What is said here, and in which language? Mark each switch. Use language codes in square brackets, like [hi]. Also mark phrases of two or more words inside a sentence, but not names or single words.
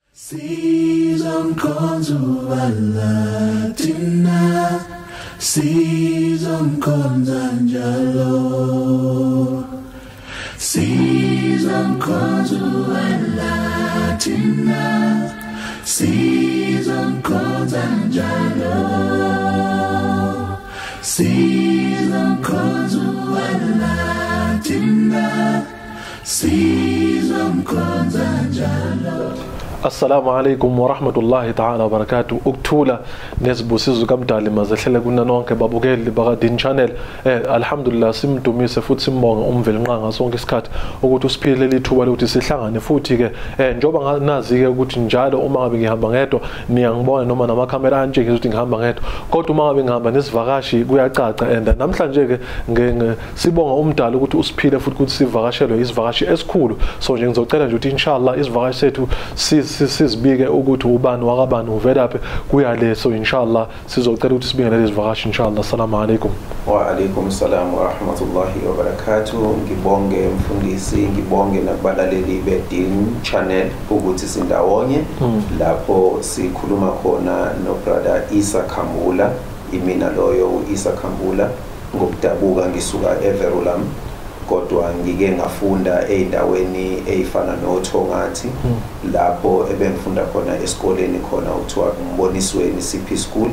[zu] Sizomkhonza thina sizomkhonza njalo sizomkhonza thina sizomkhonza njalo sizomkhonza thina sizomkhonza njalo. [ar] السلام عليكم ورحمة الله تعالى وبركاته. [zu] Ukuthula nezibusizo kaMdali mazehlele kuna nonke babukeli bakadini channel. Alhamdulillah simdumise futhi simbonga umveli nqanga sonke isikhathi ukuthi usiphile lithuba lokuthi sihlangane futhi ke njoba nazi ke ukuthi njalo uma ngabe ngihamba ngedwa niyangibona noma namakhamera antshengisa ukuthi ngihamba ngedwa, kodwa uma ngabe ngihamba nesivakashi kuyacaca. And namhlanje ke sibonga umdali ukuthi usiphile futhi ukuthi sivakashelwe isivakashi esikhulu. So nje ngizocela nje ukuthi inshallah isivakashi sethu sizibike ukuthi ubani wakabani uvelaphi kuyale. So inshallah sizocela ukuthi sibinge lezi zivakashi inshallah. [ar] السلام عليكم. وعليكم السلام ورحمة الله وبركاته. [zu] Ngibonge mfundisi, ngibonge nakubalaleli bedini channel ukuthi sindawonye lapho sikhuluma khona no brother Isa Khambula. Imina loyo Isa Khambula ngokudabuka ngisuka eVerulam, kodwa ngike ngafunda eindaweni eyifana noThongathi lapho ebengifunda khona esikoleni khona ukuthiwa Mbonisweni CP School.